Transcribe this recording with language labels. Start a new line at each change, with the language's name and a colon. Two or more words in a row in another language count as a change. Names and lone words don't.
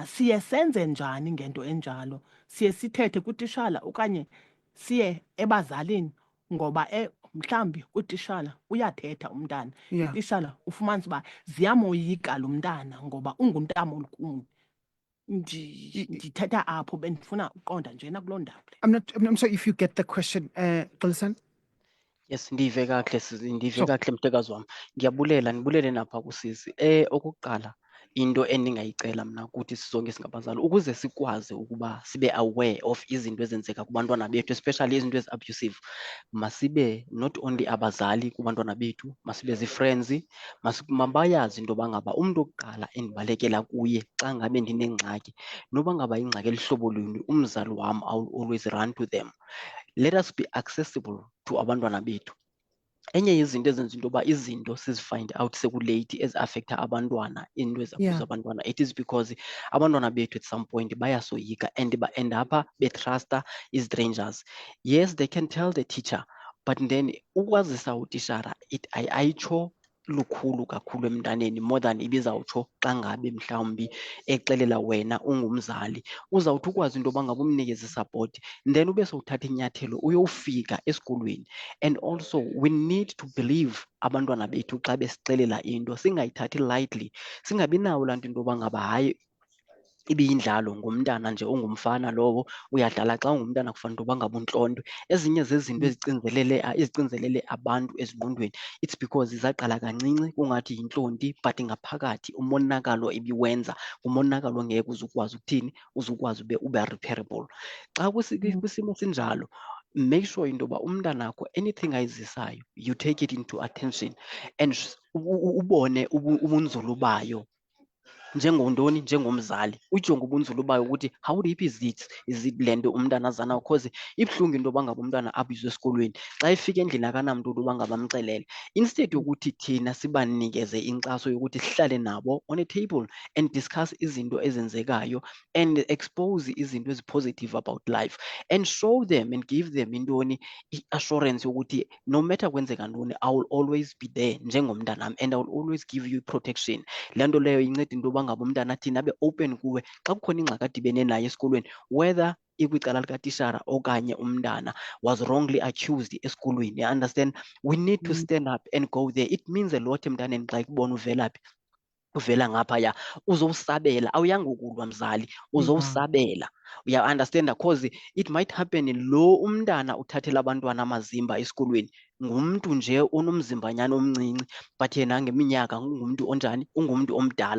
Xhosa: Siye senze njani ngento enjalo? Siye sithethe kutishala okanye siye ebazalini? Ngoba mhlawumbi utishala uyathetha umntana, utishala ufumanisa uba ziyamoyika lo mntana ngoba ungumntana olukhulu. Ndithetha apho, bendifuna uqonda njena kuloo ndawo.
English: I'm sorry if you get the question,
Xhosa: Xolisa. Yes, ndive kahle mtekazi wam. Ndibulele napha kusisi. Okokuqala into endingayicela mna kuthi sizonke singabazali ukuze sikwazi ukuba sibe
English: aware of
Xhosa: izinto ezenzeka kubantwana bethu, especially izinto ezi-abusive, masibe
English: not only
Xhosa: abazali kubantwana bethu, masibe zii-friends, mabayazi into yoba ngaba umntu wokuqala endibalekela kuye xa ngabe ndinengxaki, noba ngaba ingxaki elihlobo luni, umzali wam,
English: I will always run to them. Let us be accessible to
Xhosa: abantwana bethu. Enye yezinto ezenza into yoba izinto sizifind out sekulate ezi-affecta abantwana, into ezabuza abantwana,
English: it is because
Xhosa: abantwana bethu
English: at some point
Xhosa: bayasoyika and ba-end apha betrusta i-strangers.
English: Yes, they can tell the teacher, but then
Xhosa: ukwazisa utishara ayitsho lukhulu kakhulu emntaneni
English: more than
Xhosa: ibizawutsho xa ngabe mhlawumbi exelela wena ungumzali. Uzawuthi ukwazi into yoba ngaba umnikeze isapoti, then ube sowuthatha inyathelo uyowufika esikolweni.
English: And also we need to believe
Xhosa: abantwana bethu xa besixelela into singayithathi lightly, singabi nawo laa nto into yoba ngaba hayi ibiyindlalo ngumntana nje ongumfana lowo uyadlala xa ungumntana kufanele into yoba ngaba untlontwe. Ezinye zezinto ezicinzelele abantu ezingqondweni,
English: it's because
Xhosa: zaqala kancinci kungathi yintlonti but ngaphakathi umonakalo ibiwenza ngumonakalo ongeke uzukwazi ukuthini, uzukwazi ube repairable. Xa kwisimo sinjalo,
English: make sure
Xhosa: into yoba umntanakho anything ayizisayo
English: you take it into attention
Xhosa: and ubone ubunzulu bayo njengondoni, njengomzali, ujonge ubunzulu bayo ukuthi
English: how deep is it
Xhosa: le nto umntana aza nayo, because ibuhlungu into yoba ngaba umntana abizwe esikolweni xa efika endlini akanamntu uba ngaba amxelele.
English: Instead
Xhosa: yokuthi thina sibanikeze inkxaso yokuthi sihlale nabo
English: on a table and discuss
Xhosa: izinto ezenzekayo
English: and expose izinto ezi-positive about life and show them and give them intoni i-assurance yokuthi no matter
Xhosa: kwenzeka ntoni
English: I will always be there njengomntanam and I will always give you protection.
Xhosa: Le nto leyo inceda into yoba ngaba umntana athini abe open kuwe xa kukhona ingxaki adibene nayo esikolweni, whether ikwicala likatishara okanye umntana
English: was wrongly accused
Xhosa: esikolweni.
English: You understand? We need to stand up and go there.
Xhosa: It means a lot emntaneni xa ikubona uvela phi, uvela ngaphaya, uzowusabela, awuyanga ukulwa mzali, uzowusabela. Uya understand?
English: Because it might happen
Xhosa: lo umntana uthathela abantwana amazimba esikolweni ngumntu nje onomzimbanyana omncinci but yena ngeminyaka ungumntu onjani, ungumntu omdala.